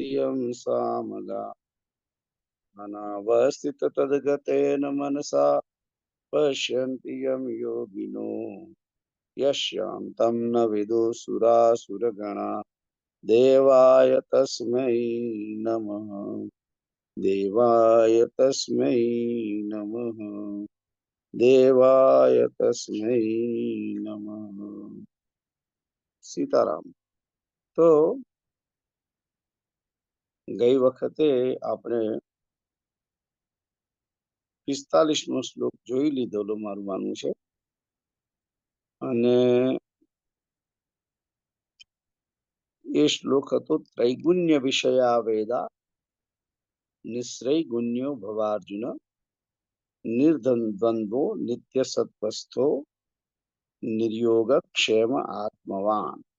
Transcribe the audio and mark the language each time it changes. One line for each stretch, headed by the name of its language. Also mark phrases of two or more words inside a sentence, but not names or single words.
Sanskrit: यं सामगा अनावस्थित तद्गतेन मनसा पश्यन्ति यं योगिनो यस्यान्तं न विदुसुरासुरगणा देवाय तस्मै नमः। देवाय तस्मै नमः। देवाय तस्मै नमः। सीताराम।
Gujarati: તો ગઈ વખતે આપણે 45મો શ્લોક જોઈ લીધેલો મારું માનવું છે અને એ શ્લોક હતો
Sanskrit: त्रैगुण्य विषया वेदा निस्त्रैगुण्यो भवार्जुन निर्द्वन्द्वो नित्य सत्त्वस्थो निर्योग क्षेम आत्मवान.